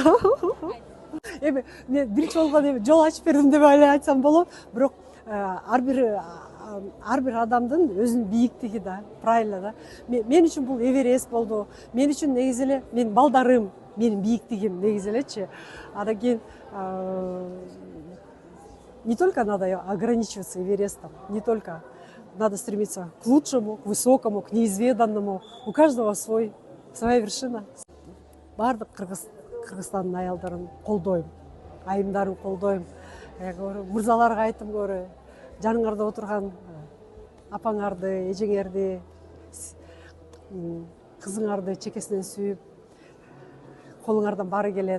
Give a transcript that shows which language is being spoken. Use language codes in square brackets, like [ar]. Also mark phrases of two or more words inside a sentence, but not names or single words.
[ky] Эми мен биринчи болгон жол ачып бердим деп эле айтсам болот. Бирок ар бир адамдын өзүнүн бийиктиги да, правильно да. Мен үчүн бул Эверест болду. Мен үчүн негизи эле менин балдарым, менин бийиктигим негизи элечи. Анан кийин [ru] не только надо ограничиваться Эверестом, не только надо стремиться к лучшему, к высокому, к неизведанному. У каждого своя вершина. [ky] Бардык Кыргызстандын аялдарын колдойм, айымдарын колдойм. Мырзаларга айтым көрө, жаныңарда отурган апаңарды, эжеңерди, кызыңарды чекесинен сүйүп, колуңардан баары келет.